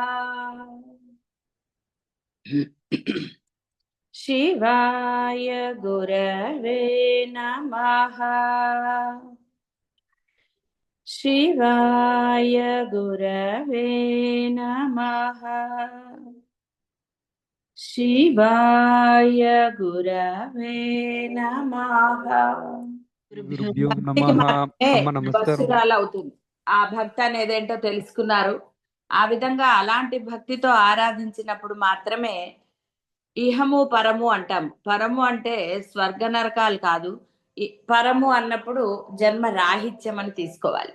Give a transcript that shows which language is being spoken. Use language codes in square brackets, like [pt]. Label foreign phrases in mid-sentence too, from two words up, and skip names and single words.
[sa] शिवाय गुरवे नमः। शिवाय गुरवे नमः। शिवाय गुरवे नमः। గురుభ్యో [te] భక్తికి [sa] నమః. [te] మాత్రమే అమ్మ నమస్కారం. వశురాలు అవుతుంది. ఆ భక్తి అనేదేంటో తెలుసుకున్నారు. ఆ విధంగా అలాంటి భక్తితో ఆరాధించినప్పుడు మాత్రమే ఇహము పరము అంటాం. పరము అంటే స్వర్గ నరకాలు కాదు. పరము అన్నప్పుడు జన్మ రాహిత్యం అని తీసుకోవాలి.